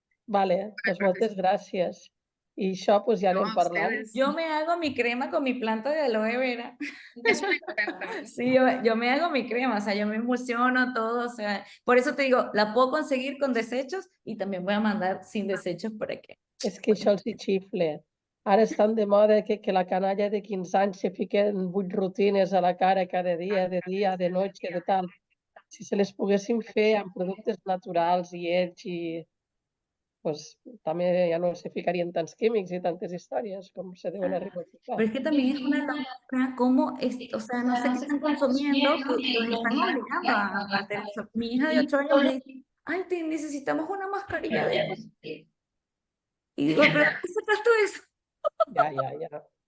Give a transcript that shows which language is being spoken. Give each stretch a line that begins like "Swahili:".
Catalan: Vale, doncs moltes gràcies. I això doncs, ja anem parlant.
Spanish: Yo me hago mi crema con mi planta de aloe vera. Es una experta. Sí, yo me hago mi crema, o sea, yo me emulsiono todo, o sea, por eso te digo, la puedo conseguir con desechos y también voy a mandar sin desechos para que.
Catalan: És que això els hi xifle. Ara estan de moda que la canalla de 15 anys se fiquen 8 rutines a la cara cada dia,
Spanish: de noche, de tal.
Catalan: Si se les poguessin fer amb productes naturals i ells pues també ja no se ficarien tants químics y tantes
Spanish: historias como se deben
Catalan: arribar a ficar.
Spanish: Pero es que también es una locura cómo, o sea, no sé qué están consumiendo, que los están obligando a hacer eso. Mi hija de 8 años me dice, ay, necesitamos una mascarilla de eso. Y digo, ¿pero qué sacas tú eso? Ya.